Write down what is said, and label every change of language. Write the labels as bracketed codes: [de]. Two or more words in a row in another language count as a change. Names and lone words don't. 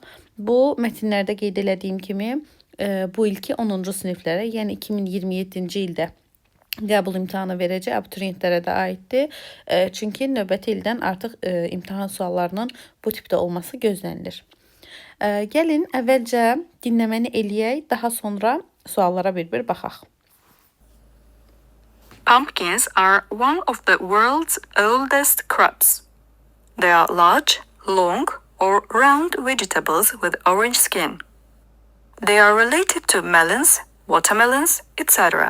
[az] Bu metinlərdə qeyd elədiyim kimi bu ilki 10-cu siniflərə, yəni 2027-ci ildə qəbul imtahanı verəcək abituriyentlərə də aiddir. Çünki növbəti ildən artıq imtahan suallarının bu tipdə olması gözlənilir. Gəlin əvvəlcə dinləməni eləyək, daha sonra suallara bir-bir baxaq. [en] Pumpkins are one of the world's oldest crops. They are large, long, or round vegetables with orange skin. They are related to melons, watermelons, etc.